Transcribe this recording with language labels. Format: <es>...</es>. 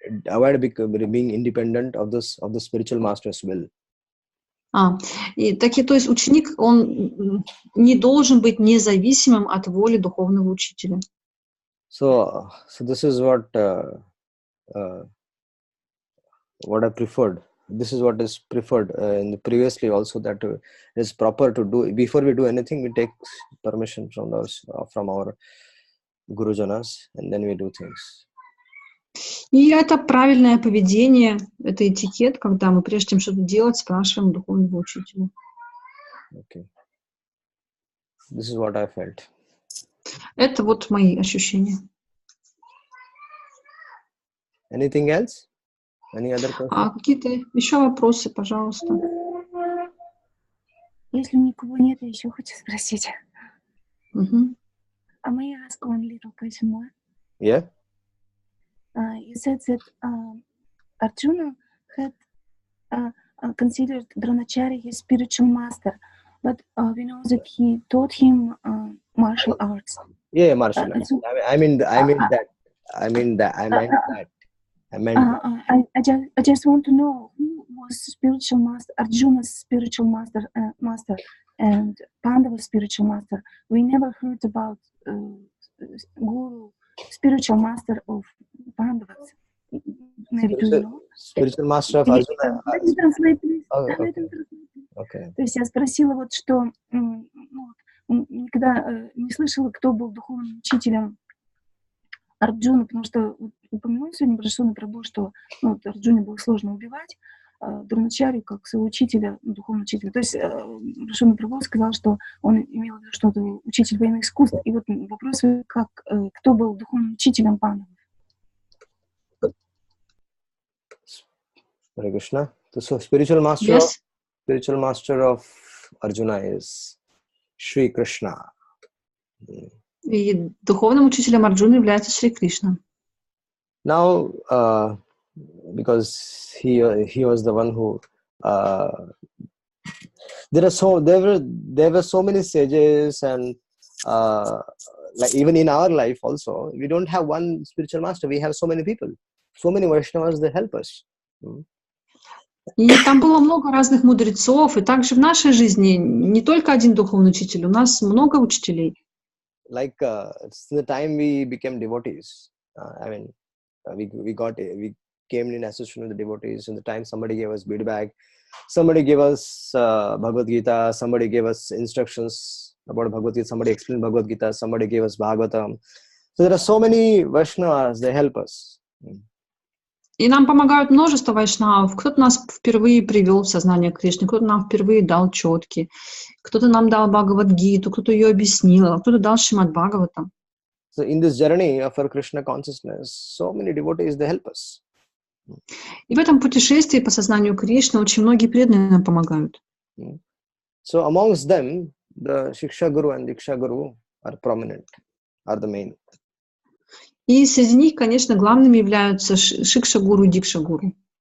<en>Avoid being independent of the spiritual master's will.</en> <ru>То есть ученик, он не должен быть независимым от воли духовного учителя.</ru> <en>So this is what I preferred. This is what is preferred previously also, that it is proper to do before we do anything. We take permission from our Gurujanas, and then we do things.</en> <ru>И это правильное поведение, это этикет, когда мы прежде чем что-то делать, спрашиваем духовного учителя.</ru> <en>Okay. This is what I felt.</en> <ru>Это вот мои ощущения.</ru> <en>Anything else? Any other question?</en> <ru>А какие-то еще вопросы, пожалуйста? Если никого нет, я еще хочу спросить. Мгм.</ru> <en>May I ask one little question more? Yeah. You said that Arjuna had considered Dronacharya his spiritual master, but we know that he taught him martial arts. Yeah, martial arts. So, I mean that. I meant that. I just want to know who was spiritual master, Arjuna's spiritual master, and Pandava's spiritual master. We never heard about Guru, spiritual master of Pandavas. Maybe do you know? Spiritual master of Arjuna. Let me translate, please. Oh, Let okay. me translate. Okay.</en> <ru>То есть я спросила вот, что никогда не слышала, кто был духовным учителем Арджуна, потому что упомянул сегодня Брашуна Прабху, что Арджуне было сложно убивать Дроначарью как своего учителя, духовного учителя. То есть Брашуна Прабху сказал, что он имел в виду, что это учитель военных искусств. И вот вопрос, кто был духовным учителем Пандавов?</ru> <en>Hare Krishna. So spiritual master Yes. of Arjuna is Shri Krishna.</en> <ru>И духовным учителем Арджуны является Шри Кришна.</ru> <en>Now, because he was the one who there were so many sages, and like even in our life also, we don't have one spiritual master. We have so many people, so many Vaishnavas. They help us.</en> <ru>И там было много разных мудрецов, и также в нашей жизни не только один духовный учитель, у нас много учителей.</ru> <en>Like it's the time we became devotees. We came in association with the devotees. In the time somebody gave us bead bag, somebody gave us Bhagavad Gita, somebody gave us instructions about Bhagavad Gita, somebody explained Bhagavad Gita, somebody gave us Bhagavatam. So there are so many Vaishnavas. They help us.</en> <ru>И нам помогают множество вайшнавов. Кто-то нас впервые привел в сознание Кришны, кто-то нам впервые дал четки, кто-то нам дал Бхагавад-гиту, кто-то ее объяснил, а кто-то дал Шримад Бхагаватам.</ru> <en>So in this journey of our Krishna consciousness, so many devotees, they help us.</en> <ru>И в этом путешествии по сознанию Кришны очень многие преданные нам помогают.</ru> <en>So amongst them, the Shiksha Guru and Diksha Guru are prominent, are the main.</en> <ru>И среди них, конечно, главными являются Шикша-гуру и Дикша-гуру.</ru>